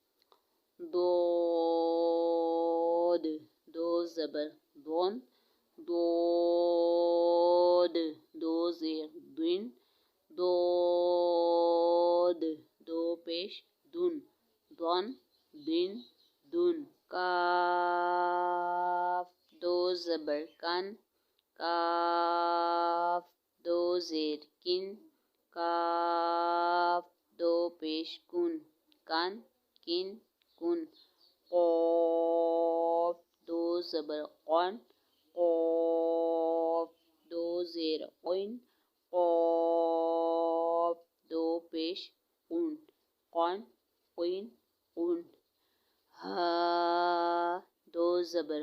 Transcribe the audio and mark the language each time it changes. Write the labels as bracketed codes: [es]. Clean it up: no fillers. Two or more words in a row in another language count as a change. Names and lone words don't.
[ur] ضاد دو زبر دون ضاد دو زیر دن ضاد دو پیش دن دن دن دن کاف دو زبر کن کاف دو زیر کن کاف دو پیش کن کن کن کن قاف دو زبر قن قاف دو زیر قن قاف دو پیش قن قن قن قن ہا دو زبر